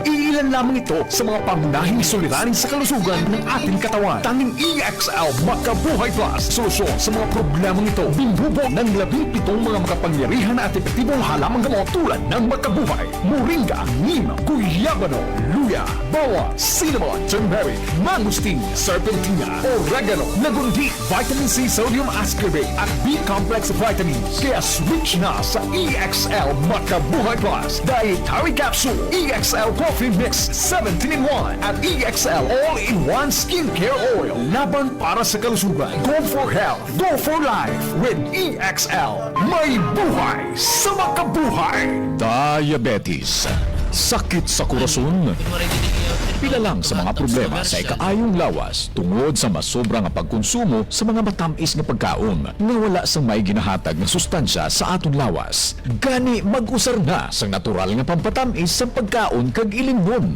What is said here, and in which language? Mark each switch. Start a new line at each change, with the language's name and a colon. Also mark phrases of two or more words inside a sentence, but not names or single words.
Filipino: Iilan lamang ito sa mga pangunahing suliranin sa kalusugan ng ating katawan. Tanging EXL Makabuhay Plus, solusyon sa mga problemang ito. Binubuo ng 17 mga makapangyarihan at epektibong halamang gamot tulad ng Makabuhay, Moringa, Neem, Guyabano, Luya, Bawang, Cinnamon, Turmeric, Mangosteen, Serpentina, Oregano, Nagundi, Vitamin C Sodium Ascorbate at B-Complex Vitamins. Kaya switch na sa EXL Makabuhay Plus, Dietary Capsule, EXL Coffee Mix 17-in-1 at EXL All-in-One Skincare Oil. Laban para sa kalusugan.
English: Go for health. Go for life with EXL.
Filipino: May buhay sa makabuhay.
Hiligaynon: Diabetes. Sakit sa korason. Pila lang sa mga problema sa ikaayong lawas tungod sa masobrang nga pagkonsumo sa mga matamis nga pagkaon nga wala sa may ginahatag na sustansya sa aton lawas. Gani mag-usar na sa natural nga pampatamis sa pagkaon kag ilingon.